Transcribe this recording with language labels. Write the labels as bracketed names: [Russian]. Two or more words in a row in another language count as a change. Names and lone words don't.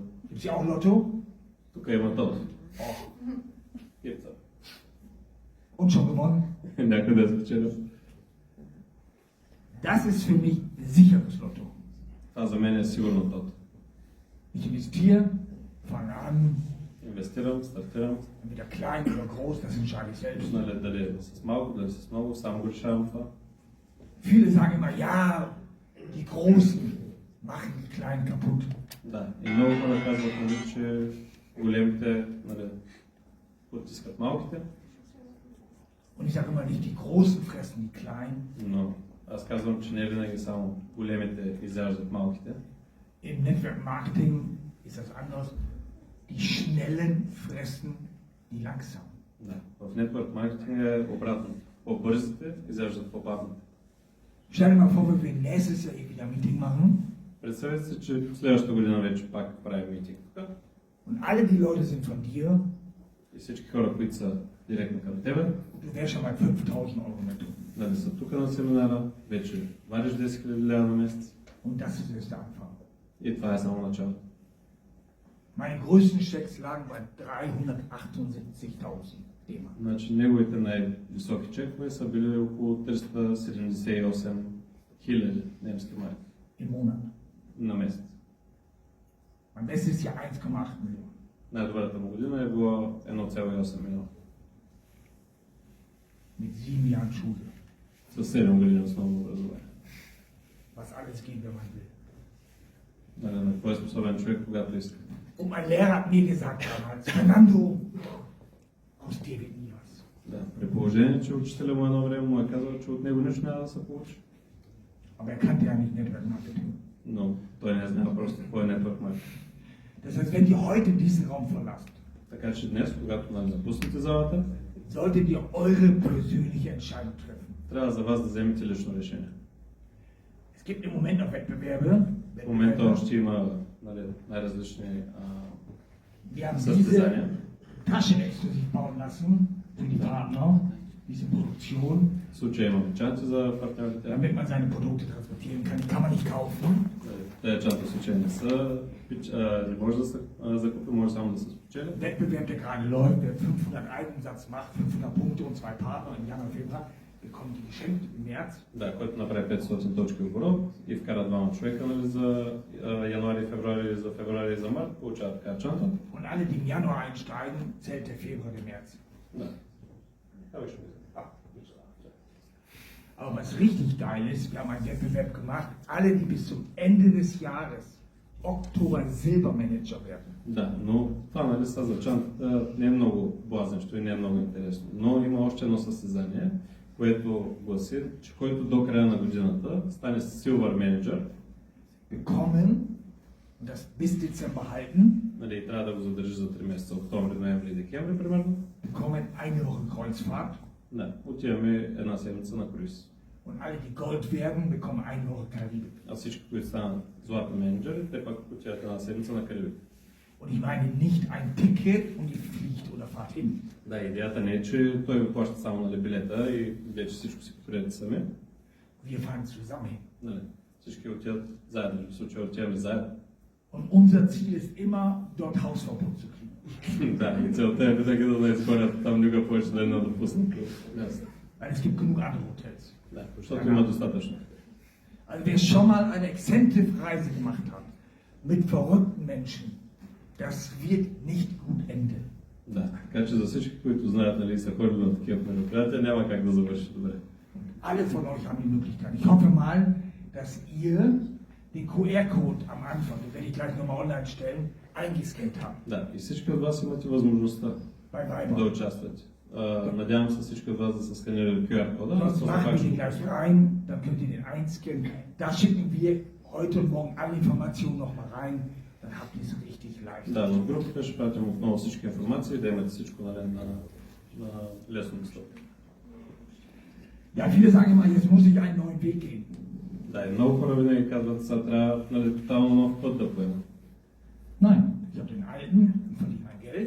[German] Gibt es ja auch Lotto? Тук има тото. Oh. [Bulgarian] Гипта. [German] Und schon gewonnen? [Bulgarian] Някъде е спечелил. [German] Das ist für mich sicheres Lotto. [Bulgarian] Това за мен е сигурно тото. [German] Ich investiere, fange an, [Bulgarian] Инвестирам, стартирам. [German] entweder klein oder groß, das entscheide ich selbst. [Bulgarian] Нали, дали е с малко, дали с много, само го решавам това. [German] Viele sagen immer, ja, die Großen machen die Kleinen kaputt. [Bulgarian] Да, и много хора казват, нали, че големите, нали, потискат малките, [German] Und ich sage immer nicht, die Großen fressen die Kleinen. [Bulgarian] но аз казвам, че не винаги само големите изяждат малките. [German] Im [English] Network Marketing [German] ist das anders. Die Schnellen fressen die Langsamen. [Bulgarian] Да, в [English] network marketing [Bulgarian] е обратно. По-бързите изяждат по-бавните. [German] Stell dir mal vor, wir würden nächstes Jahr wieder ein Meeting machen [Bulgarian] Представете се, че следващата година вече пак правим митинг тук [German] und alle die Leute sind von dir. [Bulgarian] и всички хора, които са директно към тебе, [German] Du wärst schon bei 5000 Euro netto. [Bulgarian] нали са тук на семинара, вече вариш 10 000 лева на месец [German] Und das ist erst der Anfang. [Bulgarian] и това е само начало. [German] Meine größten Schecks lagen bei 378.000 DM. [Bulgarian] Значи неговите най-високи чекове са били около 378 000 немски марки [German] Im Monat. [Bulgarian] на месец. [German] Mein bestes Jahr 1,8 Millionen. [Bulgarian] Най-добрата му година е било 1,8 милиона. [German] Mit 7 Jahren Schule. [Bulgarian] С 7 години основно образование. [German] Was alles geht, wenn man will. [Bulgarian] Нали, на какво е способен човек, когато иска. [German] Und mein Lehrer hat mir gesagt damals, Fernando, aus dir wird nie was. [Bulgarian] Да, при положение, че учителя му едно време му е казал, че от него нищо няма да се получи. [German] Aber er kannte ja nicht [English] Network Marketing. [Bulgarian] Но той не знае просто какво е [English] network marketing. [German] Das heißt, wenn ihr heute diesen Raum verlasst, [Bulgarian] Така че днес, когато напуснете залата, [German] solltet ihr eure persönliche Entscheidung treffen. [Bulgarian] трябва за вас да вземете лично решение. [German] Es gibt im Moment noch Wettbewerbe. [Bulgarian] В момента още има, нали, най-различни [German] Wir haben [Bulgarian] състезания. [German] diese Taschen exklusiv bauen lassen für die Partner, diese Produktion, [Bulgarian] В случая имаме чанти за партньорите. [German] damit man seine Produkte transportieren kann. Die kann man nicht kaufen. [Bulgarian] Тези чанти в случая не са, не може да се закупи, може само да се спечели. [German] Wettbewerb, der gerade läuft, wer 500 Eigenumsatz macht, 500 Punkte und 2 Partner im Januar, Februar, bekommt die geschenkt im März. [Bulgarian] Да, който направи 500 точки оборот и вкара двама човека, нали, за януари, февруари, за февруари и за март, получава така чанта. [German] Und alle, die im Januar einsteigen, zählt der Februar, der März. [Bulgarian] Да. [German] Aber was richtig geil ist, wir haben einen Wettbewerb gemacht, alle, die bis zum Ende des Jahres Oktober Silbermanager werden. [Bulgarian] Да, но това, нали, са за чантата не е много блазнещо и не е много интересно. Но има още едно състезание, което гласи, че който до края на годината стане [English] Silver Manager, [German] Bekommen und das bis Dezember halten, [Bulgarian] Нали, трябва да го задържиш за 3 месеца, октомври, ноември и декември примерно. [German] bekommen eine Woche Kreuzfahrt [Bulgarian] Да, отиваме една седмица на круиз. [German] und alle, die Gold werden, bekommen eine Woche Karibik. [Bulgarian] А всички, които станат златни менеджери, те пак отиват една седмица на Карибик. [German] Und ich meine nicht ein Ticket und ihr fliegt oder fahrt hin. [Bulgarian] Да, идеята не е, че той ви плаща само нали, билета и вече всичко си покриете сами. [German] Wir fahren zusammen hin. [Bulgarian] Нали, всички отиват заедно, в случая отиваме заедно. [German] Und unser Ziel ist immer, dort Hausverbot zu kriegen. [Bulgarian] Да, и целта е винаги да не изхорят там никога повече да не допуснат. [German] Weil es gibt genug andere Hotels. [Bulgarian] Да, защото има достатъчно. [German] Also wer schon mal eine Exzentriv-Reise gemacht hat, mit verrückten Menschen, das wird nicht gut enden. [Bulgarian] Да, така че за всички, които знаят, нали, са ходили на такива мероприятия, няма как да завърши добре. [German] Alle von euch haben die Möglichkeit. Ich hoffe mal, dass ihr den QR-Code am Anfang, den werde ich gleich nochmal online stellen, eingescannt habt. [Bulgarian] Да, и всички от вас имате възможността [German] Bei [Bulgarian] да [German] Weiber. [Bulgarian] участвате. Надявам се всички от вас да са сканирали QR-кода. [German] Sonst machen wir den gleich rein, dann könnt ihr den einscannen. Da schicken wir heute und morgen alle Informationen nochmal rein, dann habt ihr es richtig leicht. [Bulgarian] Да, в групата ще пратим отново всички информации, да имате всичко нали, на лесно достъп. [German] Ja, viele sagen immer, jetzt muss ich einen neuen Weg gehen. [Bulgarian] Да, и много хора винаги казват, сега трябва нали, тотално нов път да поемем. [German] Nein, ich habe den alten und verdiene mein Geld.